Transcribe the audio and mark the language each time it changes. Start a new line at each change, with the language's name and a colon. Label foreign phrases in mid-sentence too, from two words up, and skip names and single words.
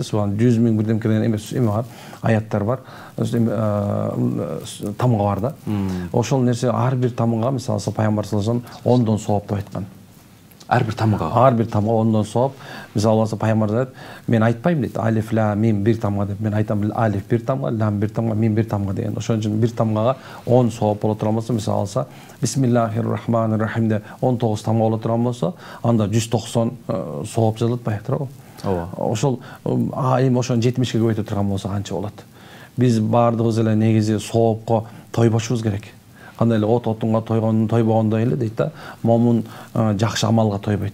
Kyrgyz: Субханалла 100 000 бирдем келген эме бар, аяттар бар. Тамга бар да. Ошол нерсе ар бир тамга, мисалы пайгамбар
Arabic: صلى الله عليه وسلم
Kyrgyz: 10дон сооп деп айткан. Ар бир тамга. Ар бир тамга ондон сооп. Мисалы болсо пайгамбар айтат, мен айтпайм дейт,
Arabic: ألف لام ميم
Kyrgyz: бир тамга деп. Мен айтам алиф бир тамга, лам бир тамга, мим бир тамга деген. Ошон үчүн бир тамгага 10 сооп боло турган болсо, мисалы алса,
Arabic: بسم الله الرحمن الرحيم
Kyrgyz: деп 19 тамга боло турган болсо, анда 190 сооп жазылат баягы туурабы? Ооба. Ошол эми ошону 70ке көбөйтө турган болсо канча болот? Биз баардыгыбыз эле негизи соопко тойбошубуз керек. Кандай эле отунга тойбогондой эле дейт да, момун жакшы амалга тойбойт.